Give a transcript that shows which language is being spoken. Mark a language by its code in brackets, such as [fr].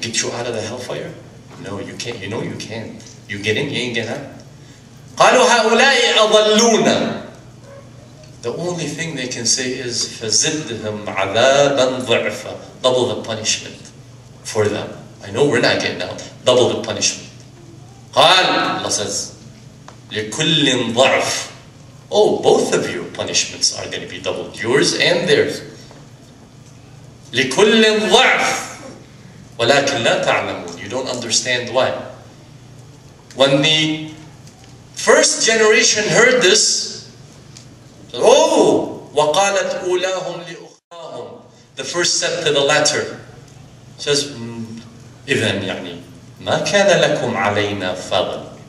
[en] Get you out of the hellfire? No, you can't. You know you can't. You get in, you ain't get out. [ar] قالوا هؤلاء أضلونا. [en] The only thing they can say is [ar] فزدهم عذابا ضعفا, [en] double the punishment for them. I know we're not getting out. Double the punishment. [ar] قال, [en] Allah says, [ar] لكل ضعف. [en] Oh, both of your punishments are going to be doubled, yours and theirs. [ar] لكل ضعف ولكن لا تعلمون. [en] You don't understand why. When the first generation heard this, oh, [ar] وقالت أولاهم لأخراهم. [en] The first said to the latter, says, [ar] إذن يعني ما كان لكم علينا فضل.